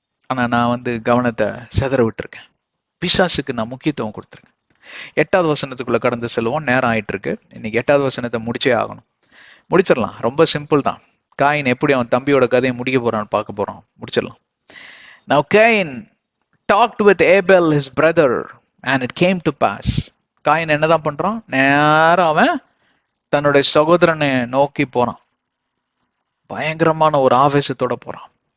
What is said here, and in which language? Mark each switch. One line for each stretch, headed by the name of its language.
Tamil: ஆனா நான் வந்து கவனத்தை செதற விட்டுருக்கேன். பிசாசுக்கு நான் முக்கியத்துவம் கொடுத்துருக்கேன். 8வது வசனத்துக்குள்ள கடந்து செல்வோம், நேரம் ஆயிட்டு இருக்கு. இன்னைக்கு 8வது வசனத்தை முடிச்சே ஆகணும். முடிச்சிடலாம், ரொம்ப சிம்பிள் தான். காயின் எப்படி அவன் தம்பியோட கதையை முடிக்க போறான்னு பார்க்க போறோம். முடிச்சிடலாம்.
English: Now Cain talked with Abel his brother and it came to pass.
Tamil: Coin என்னதான் பண்றான், நேரம் அவன் தன்னுடைய சகோதரனை நோக்கி போறான். பயங்கரமான ஒரு ஆவேசத்தோட போறான்.